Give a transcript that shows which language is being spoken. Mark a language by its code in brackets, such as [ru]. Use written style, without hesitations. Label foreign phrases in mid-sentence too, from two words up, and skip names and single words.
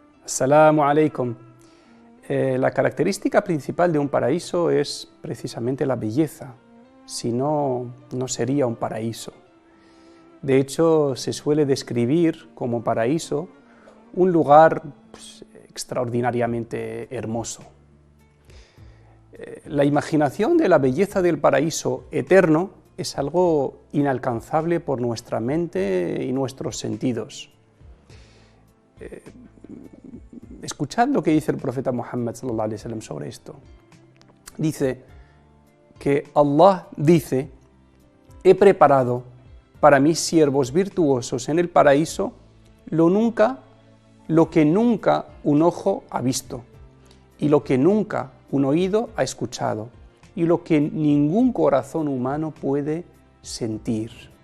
[ar] السلام عليكم. [es] La característica principal de un paraíso es precisamente la belleza, si no, no sería un paraíso. De hecho, se suele describir como paraíso un lugar extraordinariamente hermoso. La imaginación de la belleza del paraíso eterno es algo inalcanzable por nuestra mente y nuestros sentidos. Escuchad lo que dice el profeta Muhammad [ar] صلى الله عليه وسلم [es] sobre esto. Dice que Allah dice: he preparado para mis siervos virtuosos en el paraíso lo que nunca un ojo ha visto, y lo que nunca un oído ha escuchado, y lo que ningún corazón humano puede sentir.